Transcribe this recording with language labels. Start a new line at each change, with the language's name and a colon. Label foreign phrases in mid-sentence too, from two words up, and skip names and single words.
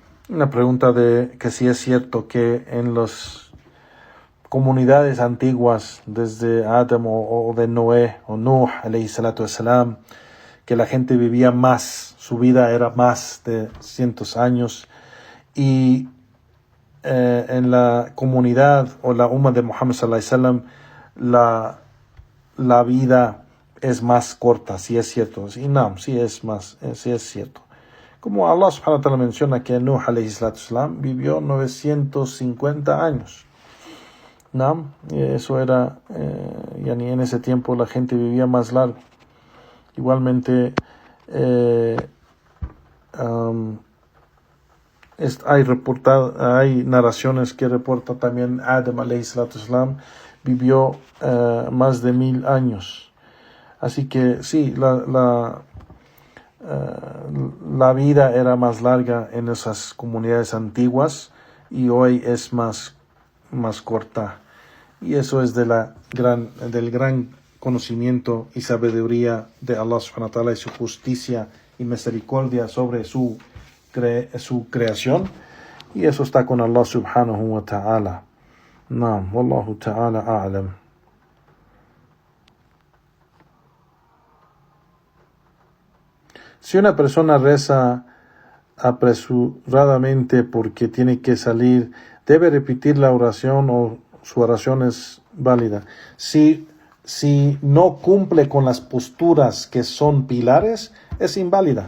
Spanish: Una pregunta de que si es cierto que en las comunidades antiguas, desde Adam o de Noé o Nuh,
Arabic: عليه الصلاة والسلام,
Spanish: que la gente vivía más, su vida era más de cientos años, y en la comunidad o la umma de Muhammad
Arabic: صلى الله عليه وسلم
Spanish: la vida es más corta, si es cierto. Sí, no, sí es cierto. Como Allah
Arabic: سبحانه وتعالى
Spanish: menciona que Nuh
Arabic: عليه الصلاة والسلام
Spanish: vivió 950 años. ¿No? Y eso era, yani en ese tiempo la gente vivía más largo. Igualmente, hay narraciones que reporta también Adam
Arabic: عليه الصلاة والسلام
Spanish: vivió más de 1000 años. Así que sí, la vida era más larga en esas comunidades antiguas y hoy es más corta. Y eso es del gran conocimiento y sabiduría de Allah
Arabic: سبحانه وتعالى
Spanish: y su justicia y misericordia sobre su creación. Y eso está con Allah
Arabic: سبحانه وتعالى. نعم، والله تعالى أعلم.
Spanish: Si una persona reza apresuradamente porque tiene que salir, ¿debe repetir la oración o su oración es válida? Si no cumple con las posturas que son pilares, es inválida.